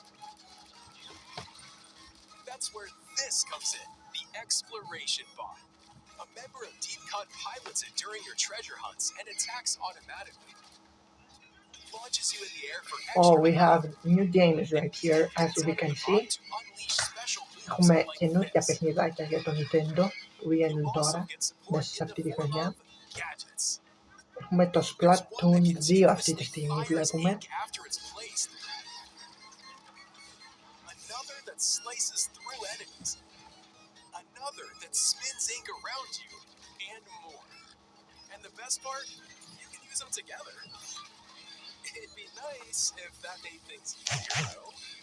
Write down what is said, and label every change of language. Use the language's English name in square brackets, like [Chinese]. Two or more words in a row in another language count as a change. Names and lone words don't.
[English] That's where this comes in, the exploration bot. A member of Deep Cut pilots it during your treasure hunts and attacks automatically. Launches you in the air for Oh, extra we have fun. new games right here, as It's we up can to the see. bot to unleash special moves [Greek] Έχουμε [English] like [Greek] καινούργια [English] this. [Greek] παιχνιδάκια για το Nintendo που βγαίνουν [English] You'll also [Greek] τώρα [English] get support [Greek] μέσα σε [English] in the [Greek] αυτή τη [English] form [Greek] χρονιά. [English] of gadgets. [Greek] Έχουμε το [English] There's one that [Greek] Splatoon 2 αυτή τη [English] continuously [Greek] στιγμή [English] fires [Greek] βλέπουμε. [English] ink after it's placed. Another that slices through enemies. Another that spins ink around you, and more. And the best part, you can use them together. It'd be nice if that made things easier, though.